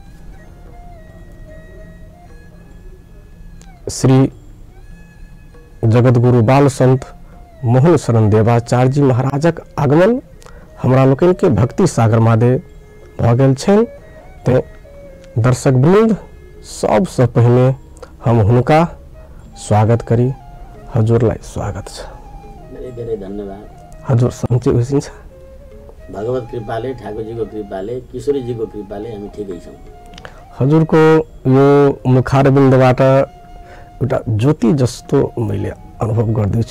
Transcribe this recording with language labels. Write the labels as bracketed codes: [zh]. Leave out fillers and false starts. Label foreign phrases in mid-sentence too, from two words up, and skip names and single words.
[mai] श्री जगतगुरु बाल संत मोहन शरण देवाचार्य जी महाराजक आगमन हमरा लोकन के भक्ति सागर महादेव भ गेल छनि। ते दर्शक वृंद सबसे पहले हम हुनका स्वागत करी। [ne] हजुरलाई स्वागत छ। धेरै धन्यवाद। हजुर सन्चै हुनुहुन्छ? भगवत कृपाले, ठाकुरजीको कृपाले, किशोरीजीको कृपाले हामी ठिकै छौँ। हजुरको यो मुखारबिन्दबाट एउटा ज्योति जस्तो मैले अनुभव गर्दैछु।